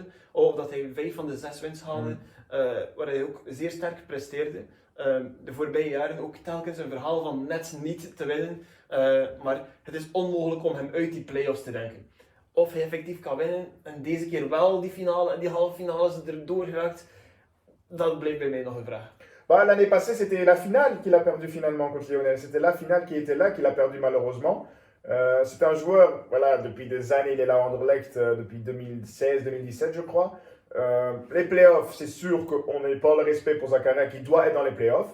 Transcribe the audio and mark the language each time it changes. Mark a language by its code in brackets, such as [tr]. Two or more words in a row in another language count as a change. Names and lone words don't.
[nl] Of dat hij 5 van de 6 wins haalde, waar hij ook zeer sterk presteerde. De voorbije jaren ook telkens een verhaal van net niet te winnen, maar het is onmogelijk om hem uit die play-offs te denken. Of hij effectief kan winnen en deze keer wel die finale en die halve finales erdoor geraakt, dat blijft bij mij nog een vraag. [fr] Bah, l'année passée, c'était la finale qu'il a perdu finalement contre Lionel. C'était la finale qui était là, qu'il a perdu malheureusement. C'est un joueur, voilà, depuis des années, il est là à Anderlecht, depuis 2016-2017, je crois. Les playoffs, c'est sûr qu'on n'est pas le respect pour Zakaria qui doit être dans les playoffs.